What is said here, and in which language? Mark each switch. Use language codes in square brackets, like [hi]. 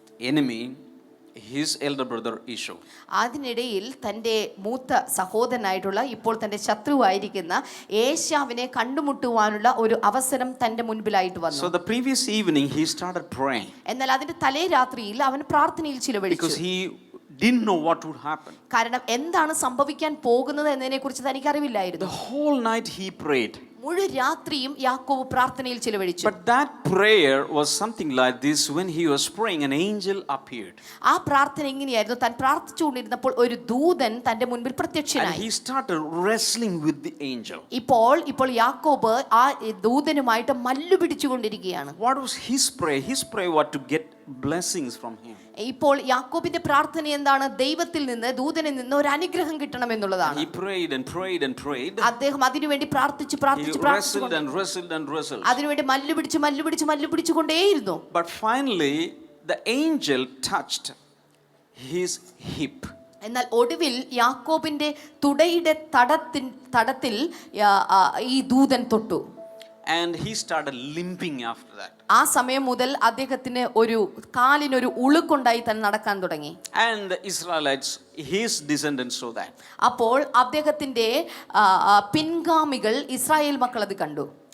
[en] enemy, his elder brother Esau. [ml] അതിനിടയിൽ തൻ്റെ മൂത്ത സഹോദരനായിട്ടുള്ള ഇപ്പോൾ തൻ്റെ ശത്രുവായിരിക്കുന്ന ഏശാവിനെ കണ്ടുമുട്ടുവാനുള്ള ഒരു അവസരം തൻ്റെ മുൻപിലായിട്ട് [en] So [ml] വന്നു. [en] the previous evening he started praying [ml] എന്നാൽ അതിന്റെ തലേ രാത്രിയിൽ അവൻ പ്രാർത്ഥനയിൽ ചിലവഴിച്ചു. [en] because he didn't know what would happen. [ml] കാരണം എന്താണ് സംഭവിക്കാൻ പോകുന്നത് എന്നതിനെ കുറിച്ച് തനിക്ക് അറിവില്ലായിരുന്നു. [en] The whole night he prayed. [ml] മുഴു രാത്രിയും യാക്കോബ് പ്രാർത്ഥനയിൽ ചിലവഴിച്ചു. [en] But that prayer was something like this. When he was praying, an angel appeared. [ml] ആ പ്രാർത്ഥന എങ്ങനെയായിരുന്നു? താൻ പ്രാർത്ഥിച്ചുകൊണ്ടിരുന്നപ്പോൾ ഒരു ദൂതൻ തന്റെ മുൻപിൽ [en] And [ml] പ്രത്യക്ഷനായി. [en] he started wrestling with the angel. [ml] ഇപ്പോൾ യാക്കോബ് ആ ദൂതനുമായിട്ട് Mallu പിടിച്ചുകൊണ്ടിരിക്കുകയാണ്. [en] What was his prayer? His prayer was to get blessings from him. [ml] ഇപ്പോൾ യാക്കോബിന്റെ പ്രാർത്ഥന എന്താണ്? ദൈവത്തിൽ നിന്ന്, ദൂതനിൽ നിന്ന് ഒരു അനുഗ്രഹം കിട്ടണം എന്നുള്ളതാണ്. [en] He prayed and prayed and prayed. [ml] അദ്ദേഹം അതിനുവേണ്ടി പ്രാർത്ഥിച്ചു [en] He wrestled and wrestled and wrestled. [ml] അതിനുവേണ്ടി Mallu പിടിച്ചുകൊണ്ടേയിരുന്നു. [en] But finally, the angel touched his hip. [ml] എന്നാൽ ഒടുവിൽ യാക്കോബിന്റെ തുടയുടെ തടത്തിൽ ഈ ദൂതൻ തൊട്ടു. [en] And he started limping after that. [ml] ആ സമയം മുതൽ അദ്ദേഹത്തിന് ഒരു കാലിനൊരു ഉളുക്കുണ്ടായി തന്നെ നടക്കാൻ തുടങ്ങി. [en] And the Israelites, his descendants, saw that. [ml] അപ്പോൾ അദ്ദേഹത്തിന്റെ പിൻഗാമികൾ ഇസ്രായേൽ മക്കൾ അത് കണ്ടു.